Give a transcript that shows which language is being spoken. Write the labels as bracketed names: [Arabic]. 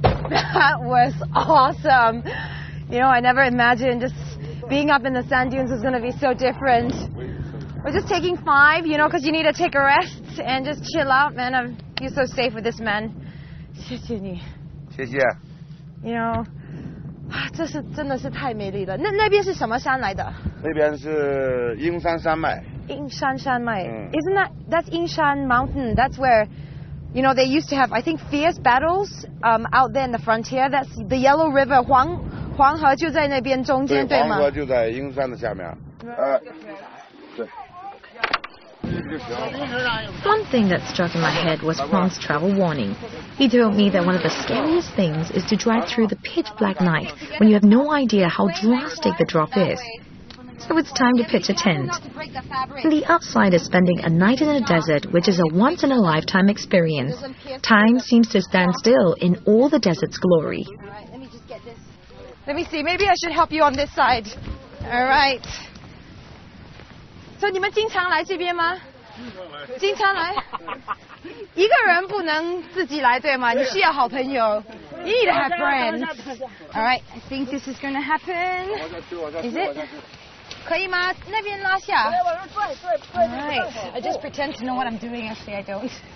[English] That was awesome. You know, I never imagined just being up in the sand dunes was going to be so different. We're just taking 5, you know, because you need to take a rest and just chill out, man. I feel so safe with this man. [Chinese] 谢谢你。谢谢。 [English] You know, [Chinese] 这是真的是太美丽了。那边是什么山来的？那边是英山山脉。英山山脉。 [English] Isn't that's Yingshan Mountain? That's where, you know, they used to have, I think, fierce battles out there in the frontier. That's the Yellow River. [Chinese] 黄河就在那边中间，对吗？黄河就在英山的下面。对。 [English] One thing that struck in my head was Huang's travel warning. He told me that one of the scariest things is to drive through the pitch black night when you have no idea how drastic the drop is. So it's time to pitch a tent. And the upside is spending a night in a desert, which is a once-in-a-lifetime experience. Time seems to stand still in all the desert's glory. Alright, let me just get this. Let me see, maybe I should help you on this side. Alright. [Chinese] So 你们经常来这边吗？经常来。一个人不能自己来，对吗？你需要好朋友。 [English] You need to have friends. Alright, I think this is going to happen. Is it? [Chinese] 可以吗？那边拉下。 [English] Alright, I just pretend to know what I'm doing. Actually, I don't.